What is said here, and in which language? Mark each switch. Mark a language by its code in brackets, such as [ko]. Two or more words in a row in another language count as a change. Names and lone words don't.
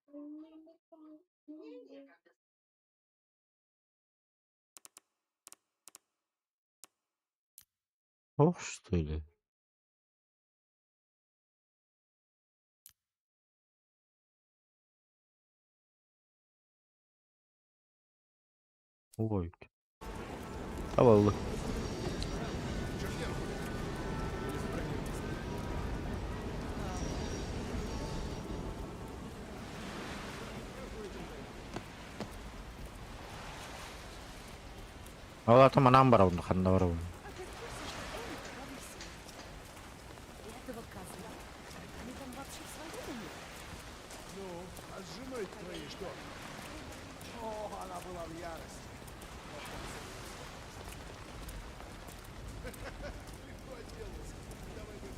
[ru] Ох, что ли? Ой. Havalı. Valla там анам бар онда кандай бар оны. А ты в курсе, что Эрик повысил? Этого козла? Они там вообще свободны? Ну, а с женой твоей что? О, она была в ярости. Легко отделался. Давай